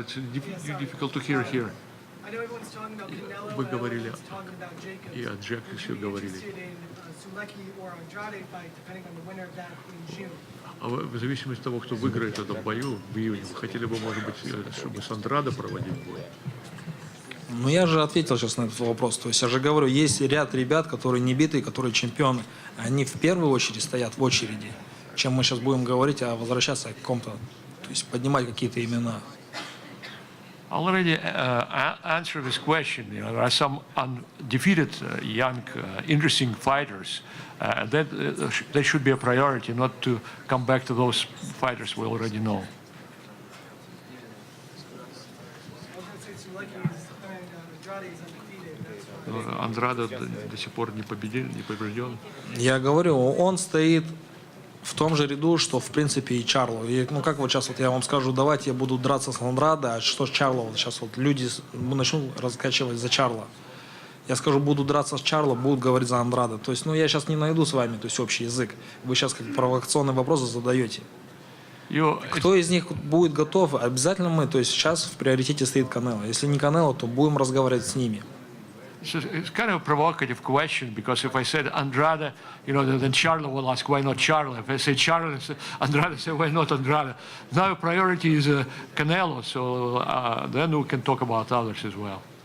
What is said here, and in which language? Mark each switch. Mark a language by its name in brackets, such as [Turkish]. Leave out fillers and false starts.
[English] It's difficult to hear here. I know everyone's talking about Canelo, [Russian] Вы говорили [English] everyone's talking about Jacobs. [Russian] и о Джекосе говорили. [English] Selecki or Andrade fight, depending on the winner of that in June. [Russian] А в зависимости от того, кто выиграет в этом бою в июне, вы хотели бы, может быть, чтобы с Андрадо проводить бой? Ну, я же ответил сейчас на этот вопрос. То есть я же говорю, есть ряд ребят, которые не битые, которые чемпионы. Они в первую очередь стоят в очереди, чем мы сейчас будем говорить, а возвращаться к какому-то, то есть поднимать какие-то имена. [English] I already answered this question. You know, there are some undefeated young, interesting fighters. That they should be a priority, not to come back to those fighters we already know. [Russian] Андрада до сих пор не побежден. Я говорю, он стоит в том же ряду, что в принципе и Чарло. И, ну как вот сейчас вот я вам скажу, давайте я буду драться с Андрадо, а что с Чарло? Вот сейчас вот люди начнут раскачивать за Чарло. Я скажу, буду драться с Чарло, будут говорить за Андрадо. То есть, ну я сейчас не найду с вами, то есть общий язык. Вы сейчас как провокационные вопросы задаете. Кто из них будет готов? Обязательно мы. То есть сейчас в приоритете стоит Канело. Если не Канело, то будем разговаривать с ними. [English] It's kind of a provocative question because if I said Andrade, you know, then Charlo will ask why not Charlo. If I say Charlo, Andrade say why not Andrade. Now priority is Canelo, so then we can talk about others as well.